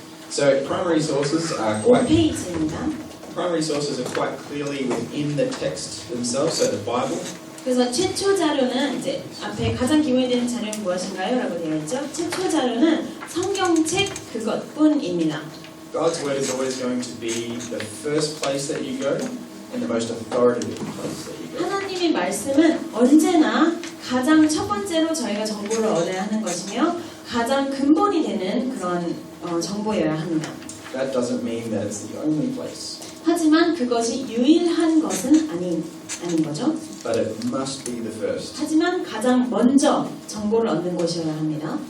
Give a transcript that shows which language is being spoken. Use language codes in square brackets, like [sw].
[en] So primary sources are quite [ko] 5페이지입니다. [en] primary sources are quite clearly within the text themselves, so the Bible. [ko] 그래서 최초 자료는 이제 앞에 가장 기본이 되는 자료는 무엇인가요? 라고 되어 있죠. 최초 자료는 성경책 그것뿐입니다. [en] God's word is always going to be the first place that you go and the most authoritative place that you go. [ko] 하나님의 말씀은 언제나 가장 첫 번째로 저희가 정보를 얻어야 하는 것이며 가장 근본이 되는 그런 정보여야 합니다. [en] That doesn't mean that it's the only place, [ko] 하지만 그것이 유일한 것은 아닌 거죠. [en] but it must be the first. [ko] 하지만 가장 먼저 정보를 얻는 곳이어야 합니다.